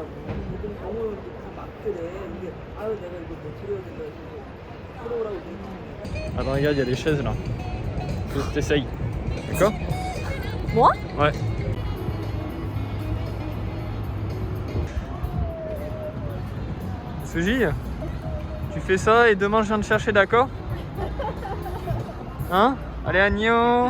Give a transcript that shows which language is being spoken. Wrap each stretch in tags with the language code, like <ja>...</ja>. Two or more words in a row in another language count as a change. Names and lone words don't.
<ko>그랬더니 병원도 다 막더래. 이게 아유 내가 이거 뭐 드려야 된다. 들어오라고 그랬지.</ko> <fr>Attends, regarde, il y a des chaises là. Faut que t'essayes. D'accord? Moi? Ouais. Suji, tu fais ça et demain je viens te chercher, d'accord? Hein? Allez, Agno!</fr>